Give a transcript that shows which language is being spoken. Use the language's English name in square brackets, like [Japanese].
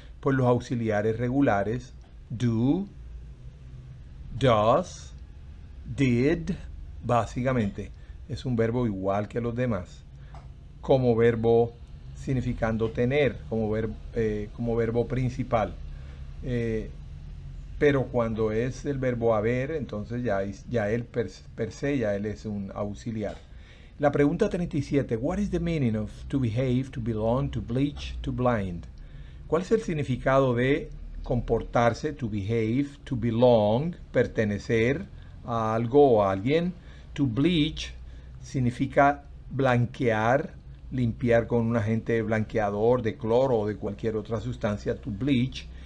[Spanish] Pues los auxiliares regulares, do, does, did, básicamente es un verbo igual que los demás, como verbo significando tener, como verbo principal. Pero cuando es el verbo haber, entonces ya él per se, ya él es un auxiliar. La pregunta 37. [English] What is the meaning of to behave, to belong, to bleach, to blind? [Spanish] ¿Cuál es el significado de comportarse, to behave, to belong, pertenecer a algo o a alguien? To bleach significa blanquear, limpiar con un agente blanqueador de cloro o de cualquier otra sustancia, to bleach.